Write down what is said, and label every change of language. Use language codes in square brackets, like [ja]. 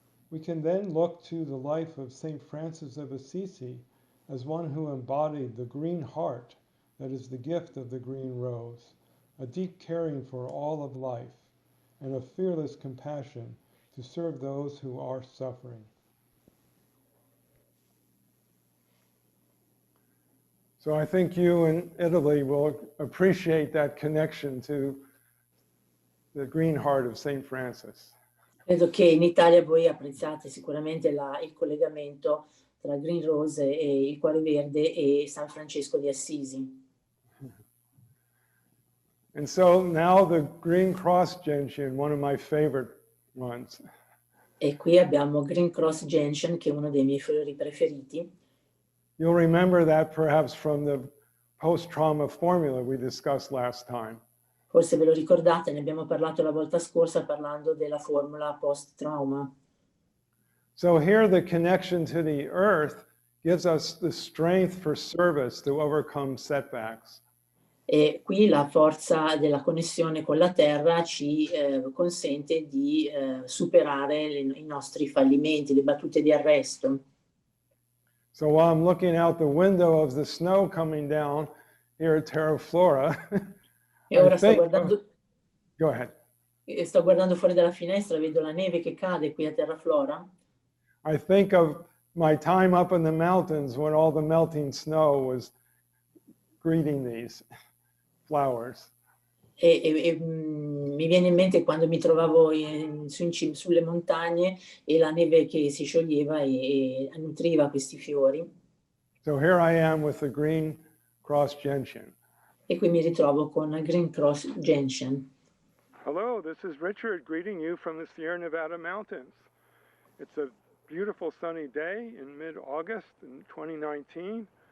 [en] We can then look to the life of St. Francis of Assisi as one who embodied the green heart that is the gift of the green rose, a deep caring for all of life, and a fearless compassion to serve those who are suffering. So I think you in Italy will appreciate that connection to the green heart of St. Francis. [it] Credo che in Italia voi apprezzate sicuramente il collegamento tra Green Rose e il cuore verde e San Francesco di Assisi. [en] And so now the green cross gentian, one of my favorite ones. [it] E qui abbiamo Green Cross Gentian, che è uno dei miei fiori preferiti. [en] You'll remember that perhaps from the post-trauma formula we discussed last time. [it] Forse ve lo ricordate, ne abbiamo parlato la volta scorsa parlando della formula post-trauma. [en] So here the connection to the earth gives us the strength for service to overcome setbacks. [it] E qui la forza della connessione con la terra ci consente di superare i nostri fallimenti, le battute di arresto. [en] So while I'm looking out the window of the snow coming down here at Terra Flora, [it] e ora [en] go ahead. [it] Sto guardando fuori dalla finestra, vedo la neve che cade qui a Terra Flora. [en] I think of my time up in the mountains when all the melting snow was greeting these flowers. [it] E mi viene in mente quando mi trovavo sulle montagne e la neve che si scioglieva e nutriva questi fiori. [en] So here I am with the green cross gentian. [it] E qui mi ritrovo con Green Cross Gentian. [en] Hello, this is Richard greeting you from the Sierra Nevada mountains. It's a beautiful sunny day in mid-August in 2019.